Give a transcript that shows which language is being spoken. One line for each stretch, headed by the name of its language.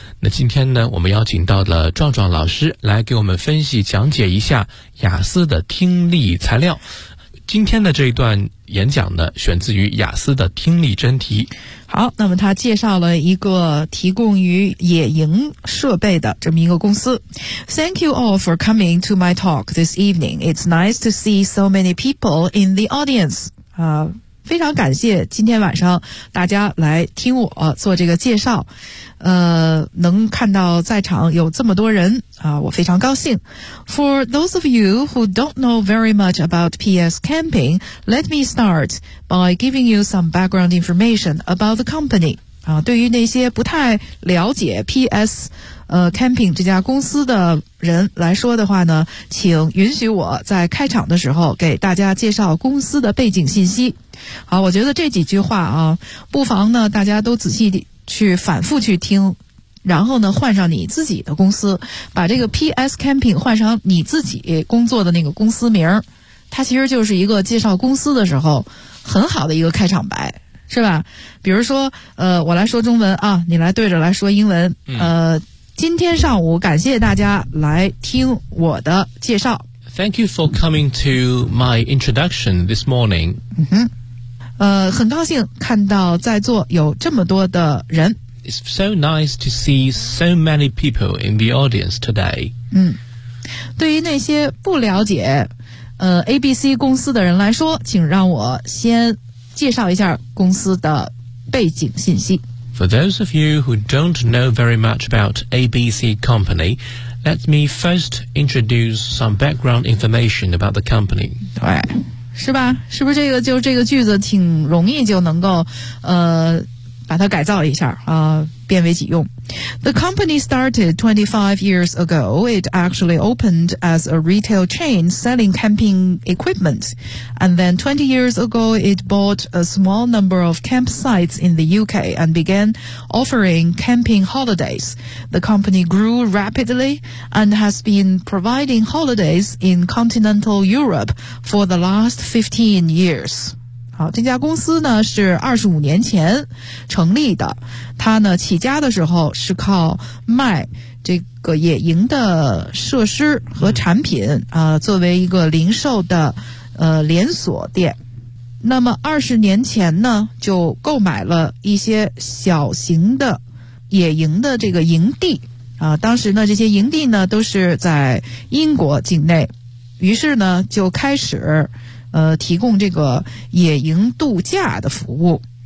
Chinese: 那今天呢，我们邀请到了壮壮老师来给我们分析讲解一下雅思的听力材料。今天的这一段演讲呢，选自于雅思的听力真题。好，那么他介绍了一个提供于野营设备的这么一个公司。
English: Thank you all for coming to my talk this evening. It's nice to see so many people in the audience.
Chinese: 非常感谢今天晚上大家来听我做这个介绍，能看到在场有这么多人啊，我非常高兴。
English: For those of you who don't know very much about PS Camping, let me start by giving you some background information about the company.
Chinese: 啊，对于那些不太了解 PS Camping 这家公司的人来说的话呢，请允许我在开场的时候给大家介绍公司的背景信息。好，我觉得这几句话啊，不妨呢大家都仔细地去反复去听，然后呢换上你自己的公司，把这个 PS Camping 换上你自己工作的那个公司名，它其实就是一个介绍公司的时候很好的一个开场白，是吧？比如说我来说中文啊，你来对着来说英文。今天上午感谢大家来听我的介绍。
English: Thank you for coming to my introduction this morning.
Chinese: 很高兴看到在座有这么多的人。
English: It's so nice to see so many people in the audience today.
Chinese: 对于那些不了解ABC 公司的人来说，请让我先介绍一下公司的背景信息。
English: For those of you who don't know very much about ABC Company, let me first introduce some background information about the company.
Chinese: 对，是吧？是不是这个句子挺容易就能够把它改造一下啊，变为己用。
English: The company started 25 years ago. It actually opened as a retail chain selling camping equipment. And then 20 years ago, it bought a small number of campsites in the UK and began offering camping holidays. The company grew rapidly and has been providing holidays in continental Europe for the last 15 years.
Chinese: 好，这家公司呢是25年前成立的，它呢起家的时候是靠卖这个野营的设施和产品作为一个零售的连锁店。那么20年前呢就购买了一些小型的野营的这个营地当时呢这些营地呢都是在英国境内，于是呢就开始提供这个野营度假的服务。